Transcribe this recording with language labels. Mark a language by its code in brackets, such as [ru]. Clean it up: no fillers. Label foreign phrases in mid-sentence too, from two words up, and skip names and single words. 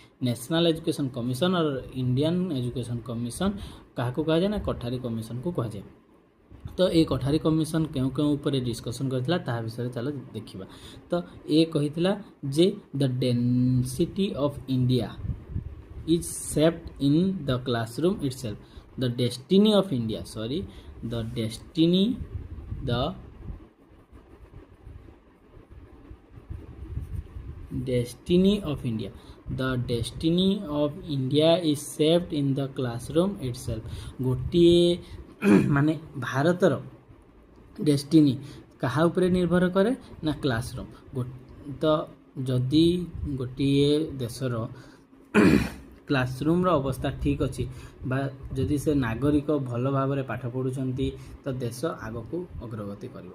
[or] ନ୍ୟାସନାଲ୍ ଏଜୁକେସନ୍ କମିଶନ ଆଉ ଇଣ୍ଡିଆନ୍ ଏଜୁକେସନ୍ କମିଶନ କାହାକୁ କୁହାଯାଏ? ନା କୋଠାରୀ କମିଶନକୁ କୁହାଯାଏ। ତ এই କୋଠାରୀ କମିଶନ କେଉଁ କେଉଁ ଉପରେ ଡିସ୍କସନ୍ କରିଥିଲା ତାହା ବିଷୟରେ ଚାଲ ଦେଖିବା। ତ ଏ କହିଥିଲା ଯେ [en] the density of India is shaped in the classroom itself. The destiny of India, the destiny of India is shaped in the classroom itself. [or] ଗୋଟିଏ ମାନେ ଭାରତର ଡେଷ୍ଟିନି କାହା ଉପରେ ନିର୍ଭର କରେ? ନା କ୍ଲାସରୁମ୍। ତ ଯଦି ଗୋଟିଏ ଦେଶର କ୍ଲାସରୁମ୍ର ଅବସ୍ଥା ଠିକ୍ ଅଛି ବା ଯଦି ସେ ନାଗରିକ ଭଲ ଭାବରେ ପାଠ ପଢ଼ୁଛନ୍ତି, ତ ଦେଶ ଆଗକୁ ଅଗ୍ରଗତି କରିବ।